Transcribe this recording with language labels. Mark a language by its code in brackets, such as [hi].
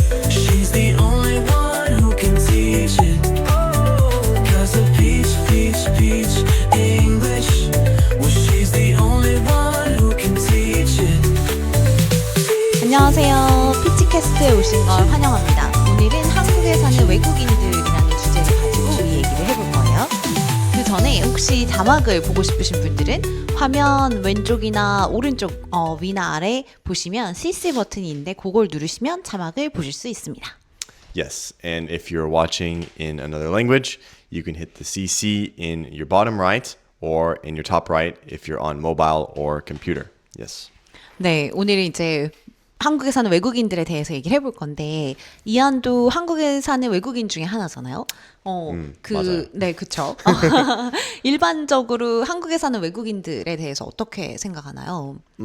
[en] She's the only one who can teach it. Cause the peach English. Well, she's the only one who can teach it. [ko] 안녕하세요. 피치캐스트에 오신 걸 환영합니다. 오늘은 한국에 사는 외국인들이라는 주제를 가지고 이 얘기를 해볼 거예요. 그 전에 혹시 자막을 보고 싶으신 분들은 화면 왼쪽이나 오른쪽 위나 아래 보시면 CC 버튼이 있는데 그걸 누르시면 자막을 보실 수 있습니다. [en] Yes, and if you're watching in another language, you can hit the CC in your bottom right or in your top right if you're on mobile or computer. Yes. [ko] 네, 오늘은 이제 한국에 사는 외국인들에 대해서 얘기를 해볼 건데 이한도 한국에 사는 외국인 중에 하나잖아요. 맞아요. 네, 그렇죠. 일반적으로 한국에 사는 외국인들에 대해서 어떻게 생각하나요?